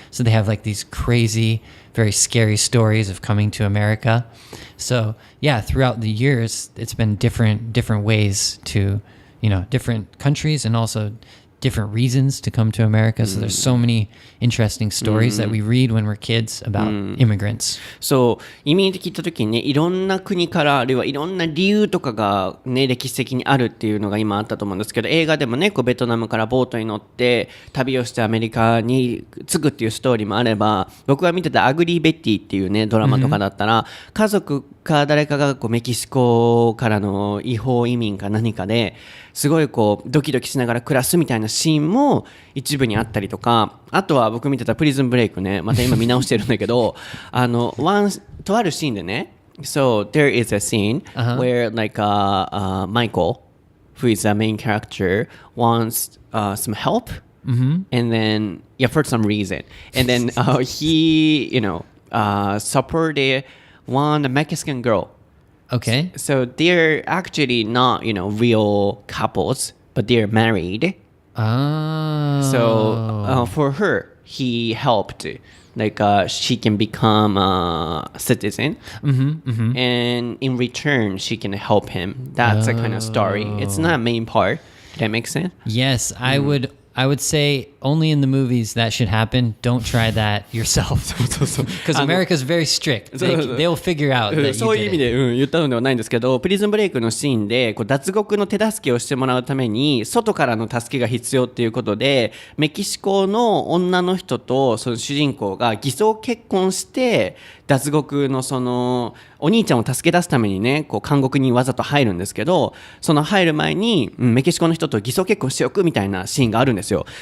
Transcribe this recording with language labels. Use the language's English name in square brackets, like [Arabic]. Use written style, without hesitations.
[English] So they have like these crazy, very scary stories of coming to America. So yeah, throughout the years, it's been different ways to, different countries and also different reasons to come to America. So there's so many interesting stories that we read when we're kids about immigrants. [Japanese] そう、移民って聞いた時にね、いろんな国からあるいはいろんな理由とかがね歴史的にあるっていうのが今あったと思うんですけど、映画でもねこうベトナムからボートに乗って旅をしてアメリカに着くっていうストーリーもあれば、僕が見てたアグリー・ベッティっていうねドラマとかだったら、家族か誰かがこうメキシコからの違法移民か何かですごいこうドキドキしながら暮らすみたいなシーンも一部にあったりとか、あとは僕見てたプリズンブレイクね、また今見直してるんだけどとあるシーンでね、 [English] So there is a scene where like Michael, who is the main character, wants some help, and then for some reason, and then he supported one Mexican girl. Okay. So they're actually not real couples, but they're married. So for her, he helped, like she can become a citizen, and in return she can help him. That's a kind of story. It's not a main part. Did that make sense? Yes, I would say only in the movies that should happen. Don't try that yourself. Because America's very strict. They'll figure out that [Japanese] そういう [English] you [Japanese] 意味 [English] did it. [Japanese] で、言ったのではないんですけど、プリズンブレイクのシーンでこう脱獄の手助けをしてもらうために外からの助けが必要っていうことで、メキシコの女の人とその主人公が偽装結婚して脱獄のそのお兄ちゃんを助け出すためにねこう監獄にわざと入るんですけど、その入る前にメキシコの人と偽装結婚しておくみたいなシーンがあるんですよ。